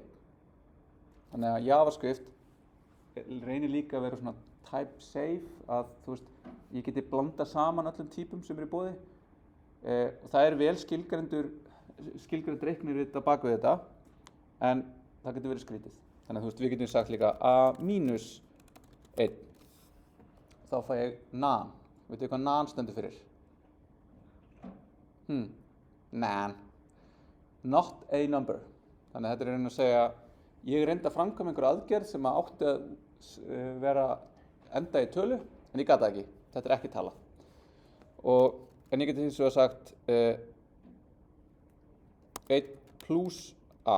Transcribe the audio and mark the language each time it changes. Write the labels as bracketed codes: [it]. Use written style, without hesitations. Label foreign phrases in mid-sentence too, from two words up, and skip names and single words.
[is] Þannig að JavaScript reynir líka að vera svona [en] type safe, [is] að þú veist, ég geti blanda saman öllum típum sem eru í boði. Og það er vel skilgreind reiknir þetta bak við þetta, en það getur verið skrítið. Þannig að þú veist, við getum sagt líka a mínus 1. Þá fæ ég nan. Veitu hvað nan stendur fyrir? [en] Nan. Not a number. [is] Þannig að þetta er að segja, ég reyndi að framkvæma einhver aðgerð sem átti að vera enda í tölu, en ég gat það ekki. Þetta er ekki tala. En ég geti hins vegar sagt 1 plus a.